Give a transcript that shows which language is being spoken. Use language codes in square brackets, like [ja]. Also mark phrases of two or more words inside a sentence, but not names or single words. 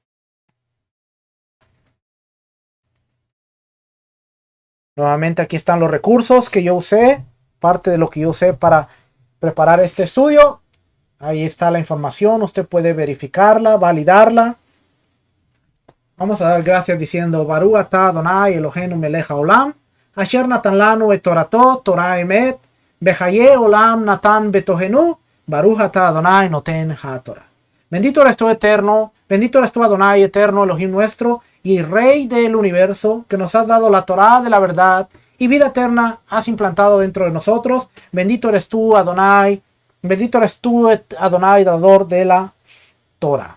[es] Nuevamente aquí están los recursos que yo usé, parte de lo que yo usé para preparar este estudio. Ahí está la información, usted puede verificarla, validarla. Vamos a dar gracias diciendo [he] ברוך אתה אדני אלהינו מלך העולם, אשר נתן לנו את תורתו, תורת אמת, וחיי עולם נטע בתוכנו, ברוך אתה אדני נותן התורה. [es] Bendito eres tú eterno, bendito eres tú Adonai eterno, Elohim nuestro, y Rey del universo, que nos has dado la Torah de la verdad, y vida eterna has implantado dentro de nosotros. Bendito eres tú Adonai, bendito eres tú Adonai, dador de la Torah.